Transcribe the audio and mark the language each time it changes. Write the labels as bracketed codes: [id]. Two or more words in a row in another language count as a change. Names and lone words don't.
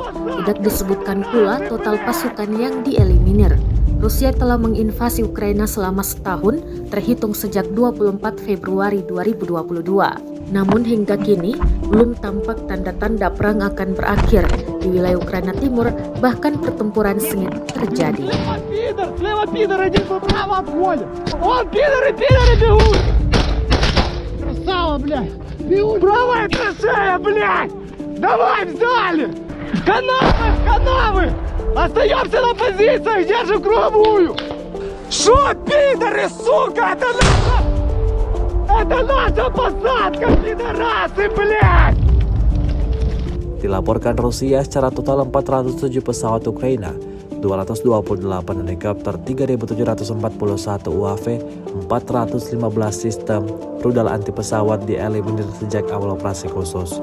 [id] Tidak disebutkan pula total pasukan yang dieliminir. Rusia telah menginvasi Ukraina selama setahun, terhitung sejak 24 Februari 2022. Namun hingga kini, belum tampak tanda-tanda perang akan berakhir. Di wilayah Ukraina Timur, bahkan pertempuran sengit terjadi. [ru] Слева пидор, один право обходит! Он пидоры бегут! Красава, блядь! Правая траншея, блядь! Давай, взяли! В канавы! Остаемся на позициях, держим круговую! Шо, пидоры, сука, это наша посадка, пидорасы, блядь! [id] Dilaporkan Rusia secara total 407 pesawat Ukraina, 228 helikopter, 3.741 UAV, 415 sistem rudal anti pesawat dieliminir sejak awal operasi khusus.